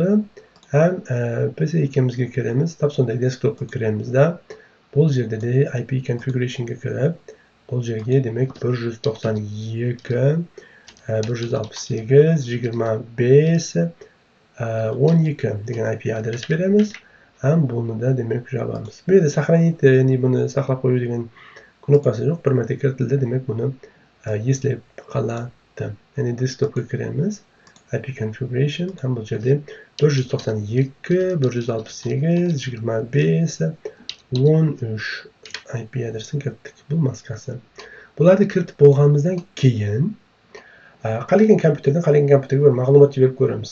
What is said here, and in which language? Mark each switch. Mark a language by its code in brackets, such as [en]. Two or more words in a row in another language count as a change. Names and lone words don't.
[uz] Hem PC2'mizga kiramiz, tap sonda desktopga kiramizda bu yerda de [en] IP configurationga [uz] kirib, bu yerga demek 192.168.25.12 degan IP adres beramiz. Hem bunu da demek yozamiz. Bu yerda сохранить, ya'ni buni saqlab qo'yish degan knopkasi yo'q. Bir marta kiritildi, demek bunu eslab qoladi. Ya'ni desktopga kiramiz. [en] IP configuration [uz] ham bu yerda 192.168.25.13 IP adresini kiritdik. Bu maskasi. Bularni kiritib bo'lganimizdan keyin qolgan kompyuterga bir ma'lumot berib ko'ramiz.